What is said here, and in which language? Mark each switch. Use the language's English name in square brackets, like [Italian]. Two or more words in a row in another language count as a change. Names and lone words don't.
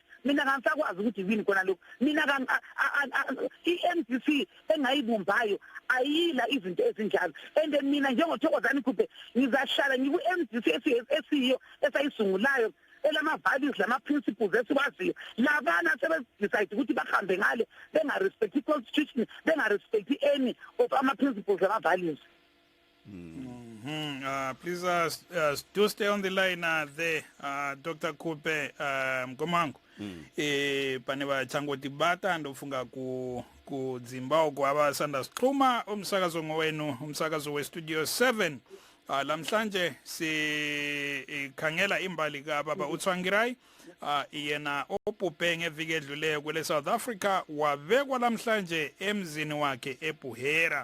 [North Ndebele] Mina ngangisakwazi ukuthi yini khona lokho. Mina i-MDC engayibumbayo ayila izinto ezinjalo and mina njengothokozani Khupe ngizahlala ngiku-MDC esiyo esayisungulayo elama-values lama-principles esiwaziyo. Labana sebedecide ukuthi bahambe ngale benga-respecti i-constitution, benga-respecti [English] any of [North Ndebele] ama-principles lama-values. [English] Please do stay on the line there, Dr. [Shona] Khupe Mkomangu. Pane vachangoti bata ndofunga kudzimba kwavasanda [North Ndebele] sixhuma umsakazo ngowenu umsakazo we-Studio 7. Lamhlanje sikhangela imbali kaBaba uTsvangirai yena obhubhe ngeviki edluleyo kwele South Africa wabekwa lamhlanje emzini wakhe eBuhera.